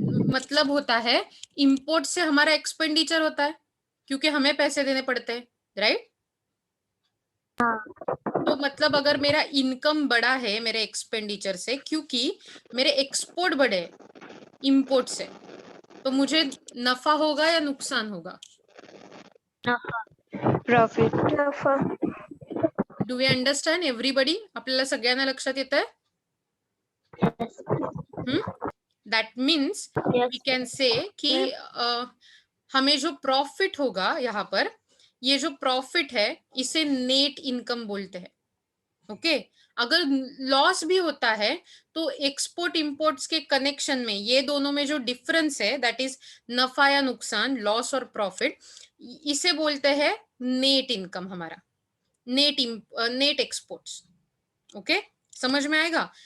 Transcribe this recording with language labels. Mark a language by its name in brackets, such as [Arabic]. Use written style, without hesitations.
[Hindi] मतलब होता है इंपोर्ट से हमारा एक्सपेंडिचर होता है क्योंकि हमें पैसे देने पड़ते हैं, राइट? तो मतलब अगर मेरा इनकम बड़ा है मेरे एक्सपेंडिचर से क्योंकि मेरे एक्सपोर्ट बढ़े इंपोर्ट से, तो मुझे नफा होगा या नुकसान होगा? [English] Profit. [Hindi] नफा। [English] Do we understand everybody? [Marathi] आपल्याला सगळ्यांना लक्षात येत आहे? [English] that means we can say [Hindi] कि हमें जो प्रॉफिट होगा यहाँ पर, ये जो प्रॉफिट है इसे नेट इनकम बोलते हैं, ओके? अगर लॉस भी होता है तो एक्सपोर्ट इंपोर्ट्स के कनेक्शन में ये दोनों में जो डिफरेंस है, दैट इज नफा या नुकसान, लॉस और प्रॉफिट, इसे बोलते हैं नेट इनकम हमारा, नेट एक्सपोर्ट्स, ओके? समझ में आएगा?